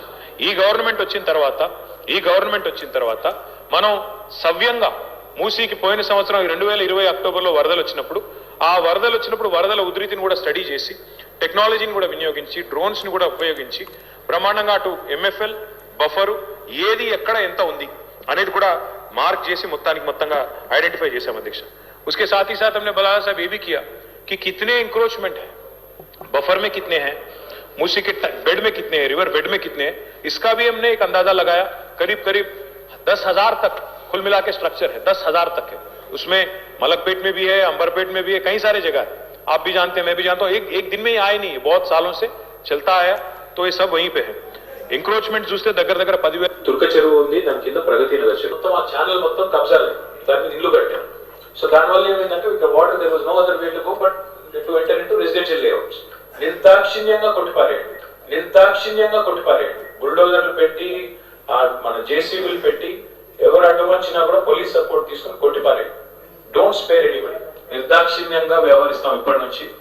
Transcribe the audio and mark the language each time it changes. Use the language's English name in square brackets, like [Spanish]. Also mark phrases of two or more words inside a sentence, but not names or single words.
[Telugu] ఈ గవర్నమెంట్ వచ్చిన తర్వాత మనం సవ్యంగా మూసీకి పోయిన సంవత్సరం 2020 అక్టోబర్లో వరదలు వచ్చినప్పుడు, ఆ వరదలు వచ్చినప్పుడు వరదల ఉధృతిని కూడా స్టడీ చేసి, టెక్నాలజీని కూడా వినియోగించి, డ్రోన్స్ని కూడా ఉపయోగించి బ్రహ్మాండంగా అటు ఎంఎఫ్ఎల్ బఫరు ఏది ఎక్కడ ఎంత ఉంది అనేది కూడా మార్క్ చేసి మొత్తంగా ఐడెంటిఫై చేశాం अध्यक्ष। [Hindi] उसके साथ ही साथ हमने बलाला साहब ये भी किया कि कितने इंक्रोचमेंट है, बफर में कितने हैं, मूसी के बेड में कितने हैं, [English] river bed [Hindi] में कितने हैं, इसका भी हमने एक अंदाजा लगाया। करीब 10,000 तक कुल मिला के स्ट्रक्चर है, 10,000 तक है। उसमें मलकपेट में भी है, अंबरपेट में भी है, कई सारे जगह है। आप भी जानते हैं, मैं भी जानता हूँ, एक दिन में ही आए नहीं, बहुत सालों से चलता आया, तो ये सब वहीं पे है। [Telugu] ఎంక్రోచ్మెంట్ చూస్తే దగ్గర 10,000 తుర్క చెరువు ఉంది, దాని కింద ప్రగతి నగర్ చెరువు మొత్తం ఆ ఛానల్ మొత్తం కబ్జాలే, దాని మీద ఇల్లు కట్టాం. [English] సో [Telugu] దానివల్ల ఏమైందంటే ఇక్కడ [English] water there was no other way to go but to enter into residential layouts. [Telugu] నిర్దాక్షిణ్యంగా కొట్టిపారేయండి, బుల్డోజర్లు పెట్టి మన జేసీబీలు పెట్టి ఎవరు అడ్డు వచ్చినా కూడా [English] police support [Telugu] తీసుకుని కొట్టిపారేయండి. [English] don't spare anybody, [Telugu] నిర్దాక్షిణ్యంగా వ్యవహరిస్తాం ఇప్పటి నుంచి.